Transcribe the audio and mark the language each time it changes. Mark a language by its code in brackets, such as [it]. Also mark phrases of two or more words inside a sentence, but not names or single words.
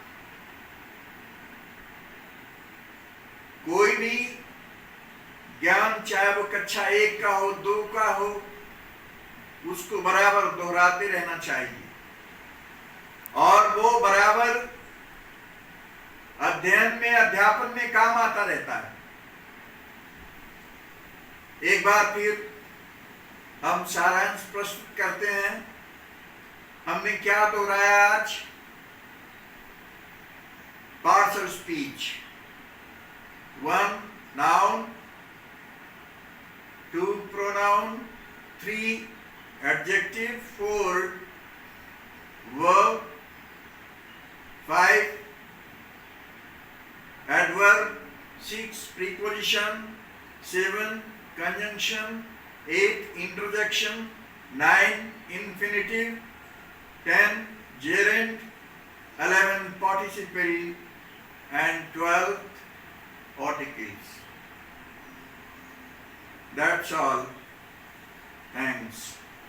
[hi] कोई भी ज्ञान, चाहे वो कक्षा 1 का हो, 2 का हो, उसको बराबर दोहराते रहना चाहिए और वो बराबर अध्ययन में, अध्यापन में काम आता रहता है। एक बार फिर हम सारांश प्रस्तुत करते हैं। हमने क्या दोहराया आज? [en] parts of speech. 1 नाउन, 2 pronoun, 3 adjective, 4 verb, 5 adverb, 6 preposition, 7 conjunction, 8 interjection, 9 infinitive, 10 gerund, 11 participle, and 12 articles. That's all. Thanks.